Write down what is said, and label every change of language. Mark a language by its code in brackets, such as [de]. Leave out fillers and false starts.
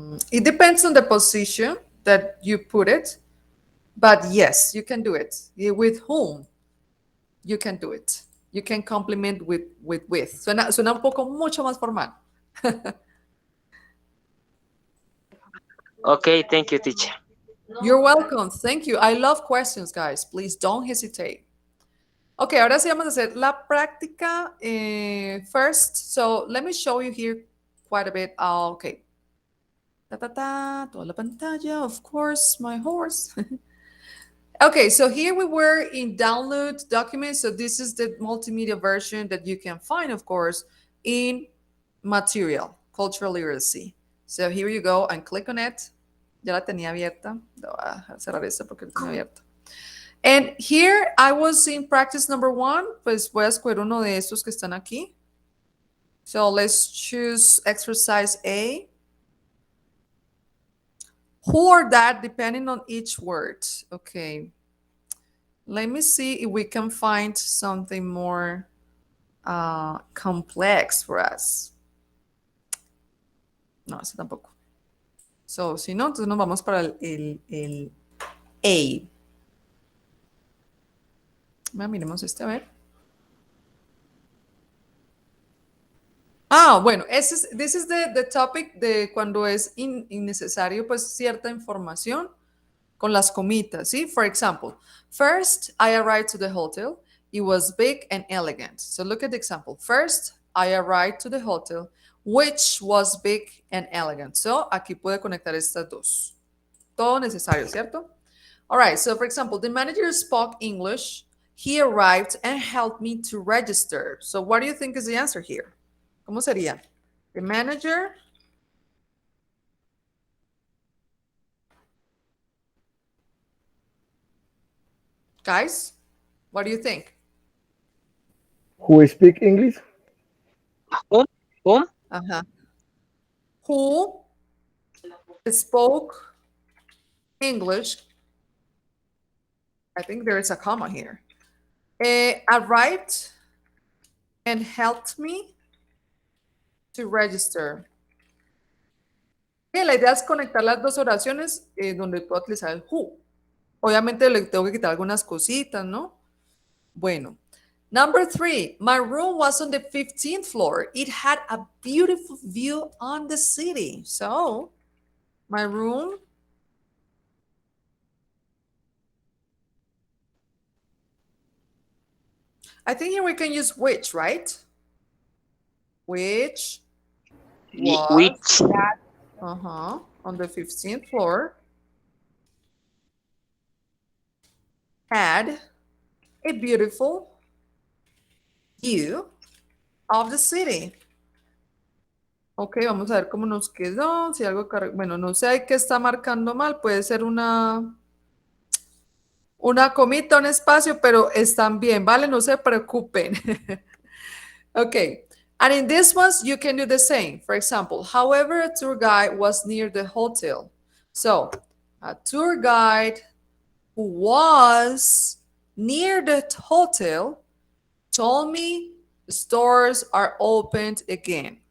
[en] It depends on the position that you put it, but yes, you can do it. With whom, you can do it. You can complement with. [es] Suena un poco mucho más formal. [en] Okay, thank you, teacher. You're welcome. Thank you. I love questions, guys. Please don't hesitate. [es] Okay, ahora sí vamos a hacer la práctica first. [en] So let me show you here quite a bit. Okay. [es] Toda la pantalla, [en] of course, my horse. Okay, so here we were in download documents. So this is the multimedia version that you can find, of course, in material, cultural literacy. So here you go and click on it. [es] Ya la tenía abierta. Voy a cerrar esta porque la tenía abierta. [en] And here I was in practice number 1. [es] Pues voy a escoger uno de estos que están aquí. [en] So let's choose exercise A. Who or that, depending on each word. Okay. Let me see if we can find something more complex for us. [es] No, ese tampoco. So, si no, entonces nos vamos para el A. Miremos este, a ver. Bueno, [en] this is the topic [es] de cuando es innecesario, pues, cierta información con las comitas, ¿sí? [en] For example, first, I arrived to the hotel. It was big and elegant. So look at the example. First, I arrived to the hotel, which was big and elegant. [es] So aquí puede conectar estas dos. Todo necesario, ¿cierto? [en] All right, so for example, the manager spoke English. He arrived and helped me to register. So what do you think is the answer here? [es] ¿Cómo sería? [en] The manager guys, what do you think? Who speak English? Whom? Whom? Uh-huh. Who spoke English? I think there is a comma here. Arrived and helped me to register. [es] La idea es conectar las dos oraciones donde puedo utilizar el who. Obviamente le tengo que quitar algunas cositas, ¿no? Bueno. [en] Number 3, my room was on the 15th floor. It had a beautiful view on the city. So, my room I think here we can use which, right? Which was Which? On the 15th floor had a beautiful view of the city. [es] Ok, vamos a ver cómo nos quedó. Si algo, bueno, no sé qué está marcando mal. Puede ser una comita, un espacio, pero están bien, ¿vale? No se preocupen. Okay. [en] And in this ones, you can do the same. For example, however, a tour guide was near the hotel. So, a tour guide who was near the hotel told me the stores are opened again.